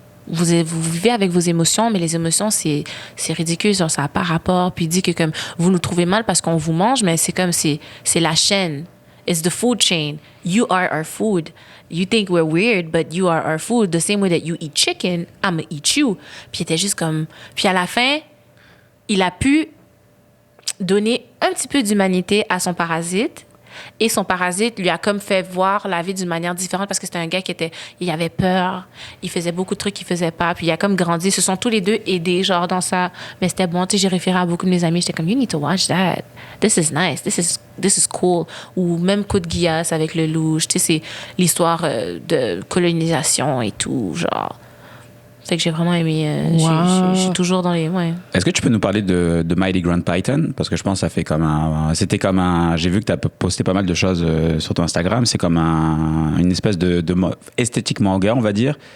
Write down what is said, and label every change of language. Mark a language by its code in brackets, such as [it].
[fr] vous vivez avec vos émotions, mais les émotions, c'est ridicule, genre, ça n'a pas rapport. Puis il dit que comme vous nous trouvez mal parce qu'on vous mange, mais c'est comme c'est la chaîne. [en] It's the food chain. You are our food. You think we're weird, but you are our food. The same way that you eat chicken, I'm gonna eat you. [fr] Puis il était juste comme... Puis à la fin, il a pu donner un petit peu d'humanité à son parasite. Et son parasite lui a comme fait voir la vie d'une manière différente parce que c'était un gars il avait peur, il faisait beaucoup de trucs qu'il faisait pas, puis il a comme grandi. Ils se sont tous les deux aidés, genre dans ça. Mais c'était bon, tu sais, j'ai référé à beaucoup de mes amis, j'étais comme, [en] you need to watch that. This is nice, this is cool. [fr] Ou même Coup de Guillasse avec le louche, tu sais, c'est l'histoire de colonisation et tout, genre. Fait que j'ai vraiment aimé. Je suis toujours dans les. Ouais. Est-ce que tu peux nous parler de Mighty Grand Python? Parce que je pense que ça fait comme c'était comme un. J'ai vu que tu as posté pas mal de choses sur ton Instagram. C'est comme une espèce de esthétique manga, on va dire.